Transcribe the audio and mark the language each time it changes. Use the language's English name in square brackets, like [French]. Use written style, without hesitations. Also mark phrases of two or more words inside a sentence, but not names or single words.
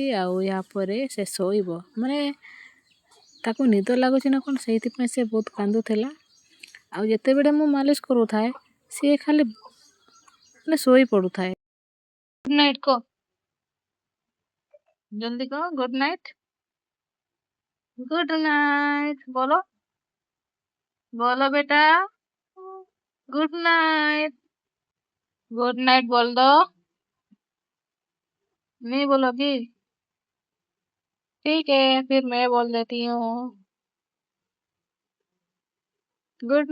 [Odia] ଆଉ ୟା ପରେ ସେ ଶୋଇବ, ମାନେ ତାକୁ ନିଦ ଲାଗୁଛି ନା କ'ଣ ସେଇଥିପାଇଁ ସେ ବହୁତ କାନ୍ଦୁଥିଲା। ଆଉ ଯେତେବେଳେ ମୁଁ ମାଲିସ କରୁଥାଏ ସିଏ ଖାଲି ମାନେ ଶୋଇ ପଡ଼ୁଥାଏ। [English] good night [Odia] କହ, ଜଲ୍ଦି କହ [English] good night. good night [Hindi] बोलो, बोलो बेटा [English] good night. good night [Hindi] बोल दो। नहीं बोलोगी? ठीक है, फिर मैं बोल देती हूँ [English] good night.